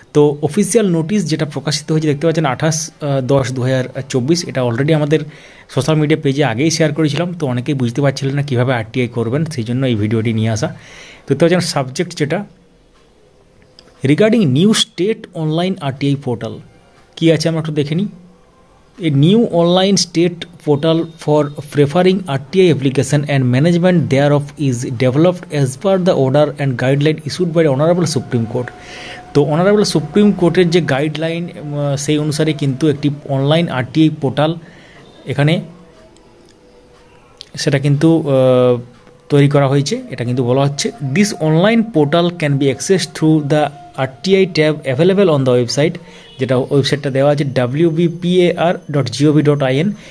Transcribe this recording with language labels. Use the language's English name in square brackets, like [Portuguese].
[Bangla] তো official notice যেটা প্রকাশিত হয়েছে দেখতে পাচ্ছেন 28/10/2024, এটা অলরেডি আমাদের সোশ্যাল মিডিয়া পেজে আগেই শেয়ার করেছিলাম। তো অনেকেই বুঝতে পারছিলেন না কীভাবে আরটিআই করবেন, সেই জন্য এই ভিডিওটি নিয়ে আসা। দেখতে পাচ্ছেন সাবজেক্ট যেটা [English] regarding new state online RTI portal [Bangla] কী আছে আমরা একটু দেখে নিই। [English] A new online state portal for preferring RTI application and management thereof is developed as per the order and guideline issued by the Honorable Supreme Court. [Bangla] তো honourable supreme কোর্টের যে guideline সেই অনুসারে কিন্তু একটি অনলাইন আরটিআই পোর্টাল এখানে সেটা কিন্তু তৈরি করা হয়েছে। এটা কিন্তু বলা হচ্ছে [English] this online portal can be access through the RTI tab available on the website, [Bangla] যেটা ওয়েবসাইটটা দেওয়া আছে wbpar.gov.in।